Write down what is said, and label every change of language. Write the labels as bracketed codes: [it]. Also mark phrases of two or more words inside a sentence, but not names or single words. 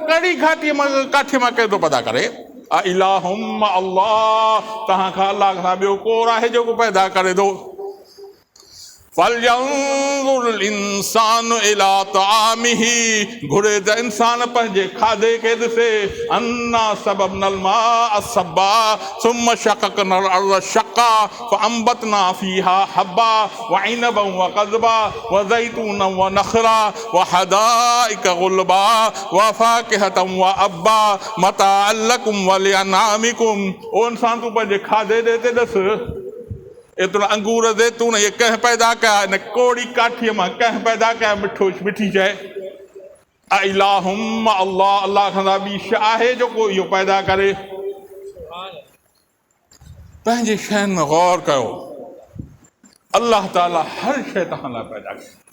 [sd] कड़ी काठीअ मां केरु थो पैदा करे? [ar] إلهم الله, [sd] तव्हां खां अल्लाह खां ॿियो कोर आहे जेको पैदा करे थो। [ar] فلينظر الإنسان إلى طعامه, [sd] घुरे त इंसान पंहिंजे खाधे खे ॾिसे। [ar] أنا صببنا الماء صبا ثم شققنا الأرض شقا فأنبتنا فيها حبا وعنبا وقضبا وزيتونا ونخلا وحدائق غلبا وفاكهة وأبا متاعا لكم ولأنعامكم. [sd] ओ इंसान तूं पंहिंजे खाधे ते ॾिस, एतिरा अंगूर ज़ैतून ये कंहिं पैदा कया? इन कोड़ी काठीअ मां कंहिं पैदा कया मिठी शइ? [ar] إلهم الله, [sd] अल्लाह खां ॿी शइ आहे जेको इहो पैदा करे? पंहिंजे शयुनि में गौर कयो, अल्लाह ताला हर शइ तव्हां लाइ पैदा कई।